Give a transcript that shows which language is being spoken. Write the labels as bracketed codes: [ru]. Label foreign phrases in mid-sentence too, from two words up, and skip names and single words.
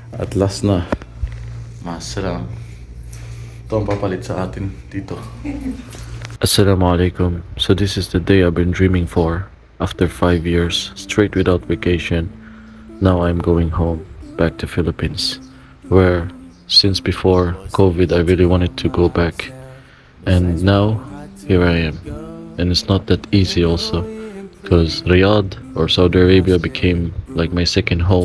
[tl] At last na, masalam. Ito ang papalit sa atin dito. [ar] السلام عليكم. [en] So this is the day I've been dreaming for. After 5 years, straight without vacation, now I'm going home, back to Philippines. Where, since before COVID, I really wanted to go back. And now, here I am. And it's not that easy also. Because Riyadh or Saudi Arabia became like my second home.